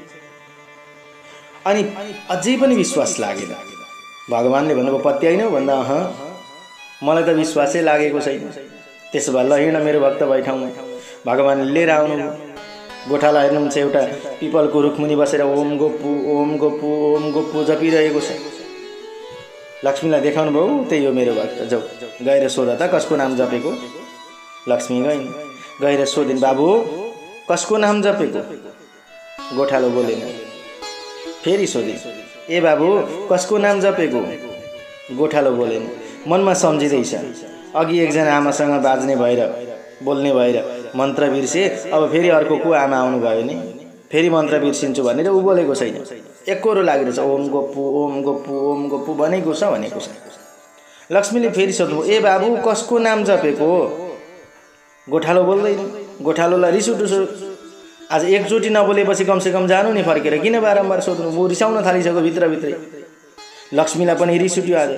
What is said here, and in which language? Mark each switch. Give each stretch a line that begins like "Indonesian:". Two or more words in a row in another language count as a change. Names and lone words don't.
Nepali: अनि अझै पनि विश्वास लागेन। भगवानले भन्नुभयो पत्याइनौ भन्दा मलाई त विश्वासै लागेको छैन। त्यसो भए ल हिँड मेरो भक्त बैठाउँ। भगवानले लिएर आउनु। गोठाला हेर्नुहुन्छ एउटा पिपलको रुखमुनि बसेर ओम गोप्पु ओम गोप्पु ओम गोप्पु जपिरहेको छ। लक्ष्मीलाई देखाउनु भयो त्यही हो मेरो भक्त जाऊ गएर सोध त कसको नाम जपेको। लक्ष्मी गइन्। गएर सोधिन् बाबु कसको नाम जपेको? गोठालो बोलेन। फेरि सोधिन् ए बाबु कसको नाम जपेको? गोठालो बोलेन। मनमा सम्झिँदैछ अघि एकजना आमासँग बाज्ने भएर बोल्ने भएर मन्त्र बिर्से अब फेरि अर्को को आमा आउनु भयो नि फेरि मन्त्र बिर्सिन्छु भनेर ऊ बोलेको छैन। एकरो लागिरहेछ ओम गोप्पु ओम गोप्पु ओम गोप्पु भनेको छ। लक्ष्मीले फेरि सोध्नु ए बाबु कसको नाम जपेको? गोठालो बोल्दैन। गोठालोलाई रिस उठ्यो। आज एकचोटि नबोलेपछि कमसेकम जानु नि फर्केर किन बारम्बार सोध्नु? म रिसाउन थालिसक्यो भित्रभित्रै। लक्ष्मीलाई पनि रिस उठ्यो आज।